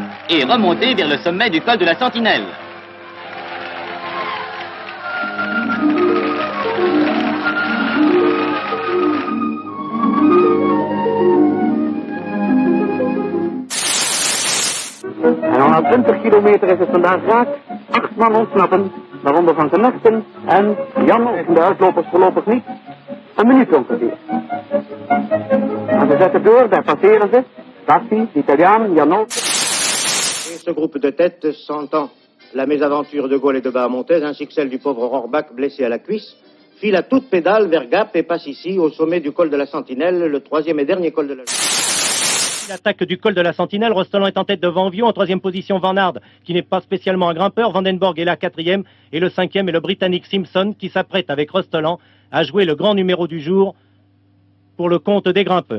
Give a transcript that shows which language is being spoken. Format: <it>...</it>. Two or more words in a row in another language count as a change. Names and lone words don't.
<fr>et remonter vers le sommet du col de la Sentinelle.</fr> <nl>En al 20 kilometer is het vandaag raak. 8 man ontsnappen, waaronder Van Knechten en Jan en de uitlopers voorlopig niet. Een minuut ongeveer. Maar ze zetten door, daar passeren ze. Bassi, Italiaan, Janot.</nl> <fr>Ce groupe de tête sentant la mésaventure de Gaulle et de Bahamontaise ainsi que celle du pauvre Rohrbach blessé à la cuisse file à toute pédale vers Gap et passe ici au sommet du col de la Sentinelle, le troisième et dernier col de la... L'attaque du col de la Sentinelle, Rostolland est en tête devant Viau, en troisième position Van Aert, qui n'est pas spécialement un grimpeur, Vandenborg est là quatrième, et le cinquième est le Britannique Simpson, qui s'apprête avec Rostolland à jouer le grand numéro du jour pour le compte des grimpeurs.</fr>